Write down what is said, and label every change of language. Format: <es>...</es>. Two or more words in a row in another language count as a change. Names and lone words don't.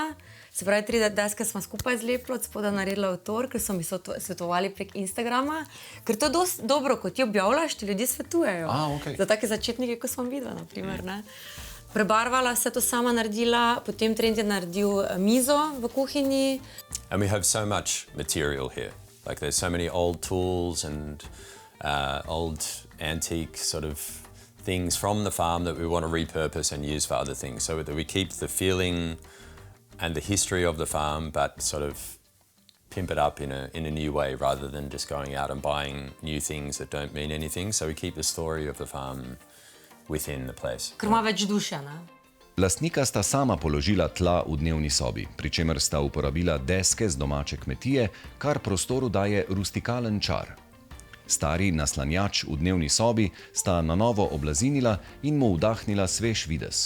<sl>Se pravi, 3 deske smo skupaj zlepili, od spoda naredila avtor, ker so mi svetovali prek Instagrama. Ker to je dosti dobro, ko ti objavljaš, ti ljudje svetujejo. Okay. Za take začetnike, ko smo videli, naprimer. Ne? Prebarvala, vse to sama naredila, potem trend je naredil mizo v kuhinji.</sl> <en>And we have so much material here. Like there's so many old tools and old antique sort of things from the farm that we want to repurpose and use for other things. So that we keep the feeling and the history of the farm, but sort of pimp it up in a new way rather than just going out and buying new things that don't mean anything. So we keep the story of the farm within the place.</en> <sl>Ker ima več duše, ne? Lastnika sta sama položila tla v dnevni sobi, pri čemer sta uporabila deske z domače kmetije, kar prostoru daje rustikalen čar. Stari naslanjač v dnevni sobi sta na novo oblazinila in mu vdahnila svež videz.</sl>